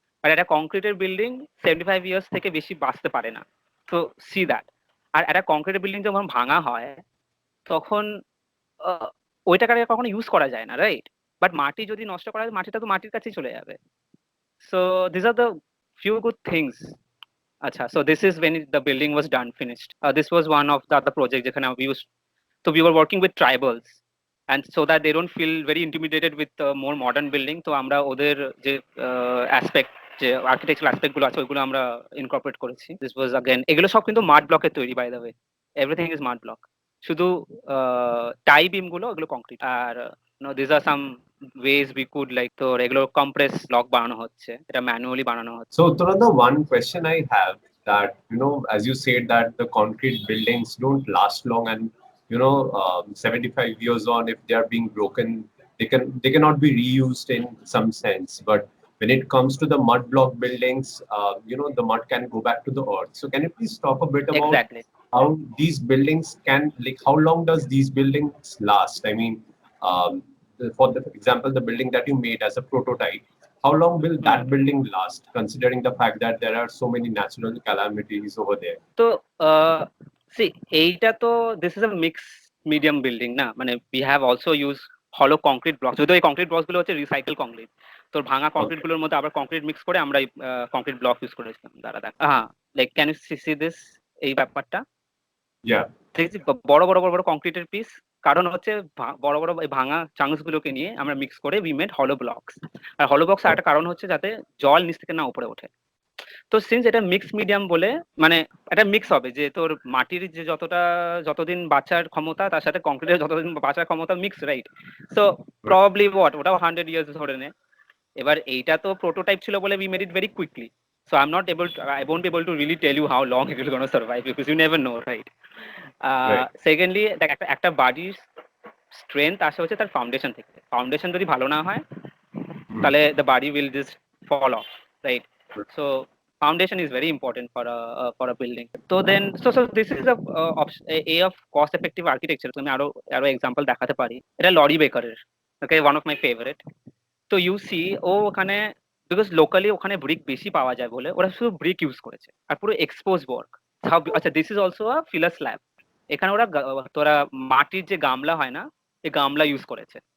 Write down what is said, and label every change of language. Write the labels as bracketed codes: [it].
[bn] আর একটা কংক্রিটের building 75 years থেকে বেশি বাঁচতে পারে না। তো সি দ্যাট। আর একটা কংক্রিটের বিল্ডিং যখন ভাঙা হয় তখন ওই টাকাটাকে কখনো ইউজ করা যায় না, রাইট? বাট মাটি যদি নষ্ট করা হয়, মাটিটা তো মাটির কাছেই চলে যাবে। [en] So this are the few good things. আচ্ছা, so this is when the building was done finished. This was one of the other project যেখানে we used, so we were working with tribals and so that they don't feel very intimidated with more modern building. [bn] তো আমরা ওদের যে aspect, যে architectural aspect গুলো আছে ওইগুলো আমরা ইনকর্পোরেট করেছি। দিস ওয়াজ अगेन, এগুলো সব কিন্তু মাড ব্লকের তৈরি, by the way. [en] Everything is mud block. [bn] শুধু টাই বিম গুলো ওগুলো concrete. [en] আর this are some ways we could like [bn] তো এগুলো কম্প্রেস ব্লক বানানো হচ্ছে, এটা ম্যানুয়ালি বানানো হচ্ছে। [en] So, Uttaran, the one question I have that, as you said that the concrete buildings don't last long, and 75 years on, if they are being broken, they cannot be reused in some sense. But when it comes to the mud block buildings, the mud can go back to the earth. So, can you please talk a bit about Exactly. how these buildings can, like, how long does these buildings last? I mean, for the example, the building that you made as a prototype, how long will that building last, considering the fact that there are so many natural calamities over there? তো see এইটা তো this is a mix medium building না, মানে we have also use হলো concrete block. [bn] যদিও এই concrete blocks গুলো হচ্ছে রিসাইকেল কংক্রিট। তোর ভাঙা কংক্রিট গুলোর মধ্যে আবার কংক্রিট মিক্স করে আমরা কংক্রিট ব্লক ইউজ করেছিলাম। দাঁড়া দেখ, হ্যাঁ, [en] like can you see this, [bn] এই ব্যাপারটা [en] Yeah. [bn] দেখছি, বড় বড় বড় বড় কংক্রিটের পিস। কারণ হচ্ছে বড় বড় এই ভাঙা চাংস গুলোকে নিয়ে আমরা মিক্স করে উই মেড হলো ব্লকস। আর হলো ব্লকস একটা কারণ হচ্ছে যাতে জল নিচ থেকে না উপরে ওঠে। তো সিন্স এটা মিক্স মিডিয়াম বলে, মানে এটা মিক্স হবে যে তোর মাটির যে যতদিন বাঁচার ক্ষমতা তার সাথে কংক্রিটের যতদিন বাঁচার ক্ষমতা মিক্স, রাইট? সো প্রবাবলি ওটাও 100 years ধরে নে। এবার এইটা তো প্রোটোটাইপ ছিল বলে [en] We made it very quickly. So I won't be able to really tell you how long it will gonna survive because you never know, right? Right. [bn] Secondly দেখ, একটা বাড়ির স্ট্রেংথ আসে হচ্ছে তার ফাউন্ডেশন থেকে। ফাউন্ডেশন যদি ভালো না হয় তাহলে [en] the body will just fall off, right? So foundation is very important for a building. So then so this is a of cost effective architecture. [bn] তো আমি আরো এক্সাম্পল দেখাতে পারি। এটা লরি বেকারের, ওকে, [en] One of my favourite. [bn] তো you C ও ওখানে, because locally ওখানে ব্রিক বেশি পাওয়া যায় বলে ওরা শুধু ব্রিক ইউজ করেছে আর পুরো এক্সপোজ ওয়ার্ক। আচ্ছা, [en] This is also a filler slab. [bn] এখানে ওরা তোরা মাটির যে গামলা হয় না, এই গামলা ইউজ করেছে।